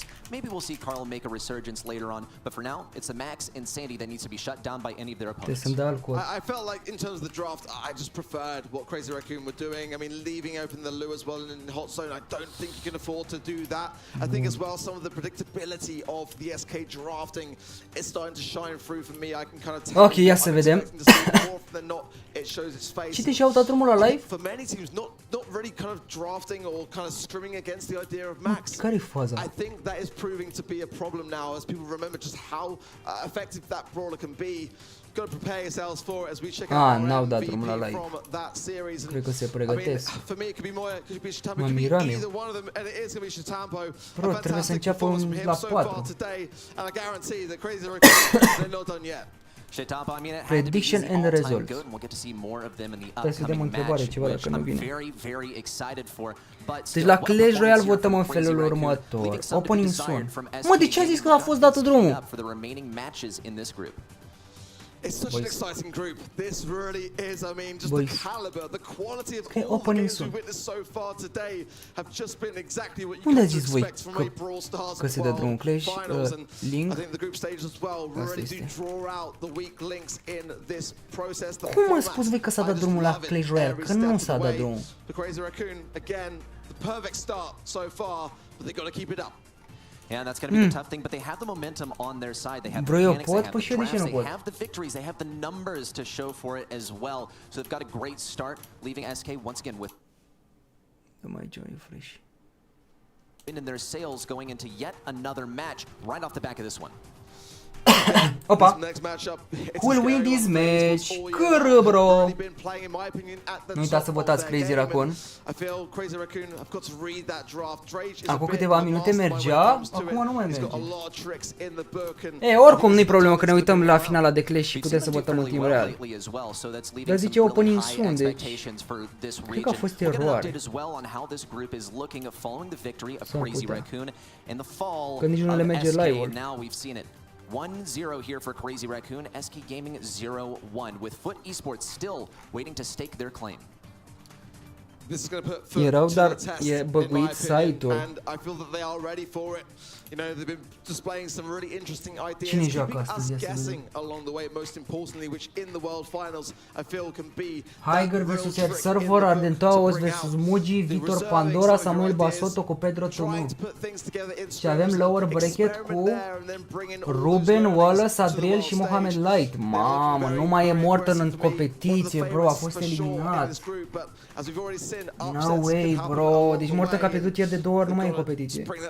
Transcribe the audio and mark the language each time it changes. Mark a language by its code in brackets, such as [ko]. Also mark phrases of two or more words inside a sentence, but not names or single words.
[en] Maybe we'll see Carl make a resurgence later on, but for now, it's the Max and Sandy that needs to be shut down by any of their opponents. I felt like in terms of the draft, I just preferred what Crazy Raccoon were doing. I mean, leaving open the loo as well in hot zone, I don't think you can afford to do that. I think as well some of the predictability of the SK drafting is starting to shine through for me. I can kind of tell. [ro] Ok, ia să vedem. Cine și-a uitat drumul la live? [en] For many teams, not really kind of drafting or kind of scrimming against the idea of Max. [ro] Care-i faza? [en] I think that is proving to be a problem now as people remember just how effective that brawler can be. Got to prepare yourselves for it as we check out MVP from that series. [ro] Cred că se pregătesc. [en] For me, it could be Moya, it could be Stetampo, it could be either one of them, and it is going to be Stetampo. [ro] Bro, trebuie să înceapă la 4. [en] And I guarantee that Crazy Raccoon, they're not done yet. Prediction and results. [ro] Trebuie să vedem o întrebare, ceva dacă nu vine. Deci la Clash Royale votăm în felul următor. [en] Opening soon. [ro] Mă, de ce a zis că a fost dat drumul? [en] It's such an exciting group. This really is, I mean, just the caliber, the quality of all the games we've witnessed so far today have just been exactly what you can expect from a Brawl Stars finals. And I think the group stage as well really do draw out the weak links in this process. [ro] Cum a spus voi că s-a dat drumul la Clash Royale? Că nu s-a dat drumul. [en] The Crazy Raccoon, again, the perfect start so far, but they got to keep it up. Yeah, that's going to be the tough thing, but they have the momentum on their side. They have the mechanics, they have the drafts, they have the victories, they have the numbers to show for it as well. So they've got a great start, leaving SK once again with in their sails going into yet another match right off the back of this one. Opa! Who will win this match? [ro] Câră, bro! Nu uitați să votați Crazy Raccoon. Acum câteva minute mergea, acum nu mai merge. E, oricum nu-i problemă că ne uităm la finala de Clash și putem să votăm în timp real. Dar zice [en] opening soon, [ro] deci cred că a fost eroare. Că nici nu le merge live-ul. [en] 1-0 here for Crazy Raccoon, SK Gaming 0-1, with Foot Esports still waiting to stake their claim. [ro] Erau, dar e băguit site-ul. [en] You know, they've been displaying some really interesting ideas, [ro] Cine [en] keeping [ro] joacă [en] us [ro] astăzi? [en] guessing along the way, most importantly, which in the World Finals, I feel can be [ro] Haiger vs Server, Ardentoos vs Mugi, Vitor Pandora, Samuel Basoto cu Pedro Tumu. Și avem [en] lower bracket [ro] cu Ruben, Wallace, Adriel și Mohamed Light. Mamă, nu mai e Morton în competiție, bro, a fost eliminat. [en] No way, bro, [ro] deci Morton ca pierdut ieri de 2 ori, nu mai e în competiție.